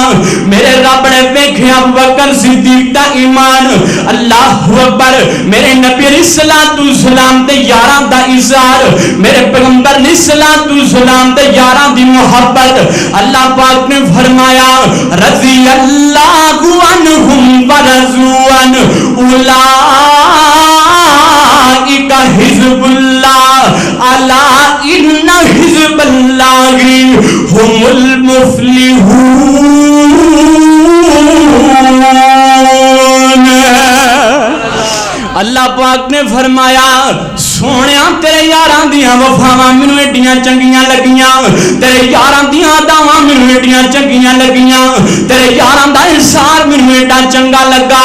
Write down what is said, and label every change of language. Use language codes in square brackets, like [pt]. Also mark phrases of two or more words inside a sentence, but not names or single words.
[pa] میرے رب نے ویکھیا ابو بکر صدیق دا ایمان. [ar] الله أكبر. [pa] میرے نبی علیہ السلام دے یاراں دا اظہار، میرے پیغمبر علیہ السلام دے یاراں دی محبت. اللہ پاک نے فرمایا [ar] رضي الله عنهم ورضوا عنه أولئك حزب الله ألا إن حزب الله هم المفلحون. [pa] اللہ پاک نے فرمایا سونیا تیرے یاراں دیاں وفاواں مینوں ایڈیاں چنگیاں لگیاں، تیرے یاراں دیاں اداواں مینوں ایڈیاں چنگیاں لگیاں، تیرے یاراں دا ایثار مینوں ایڈا چنگا لگا.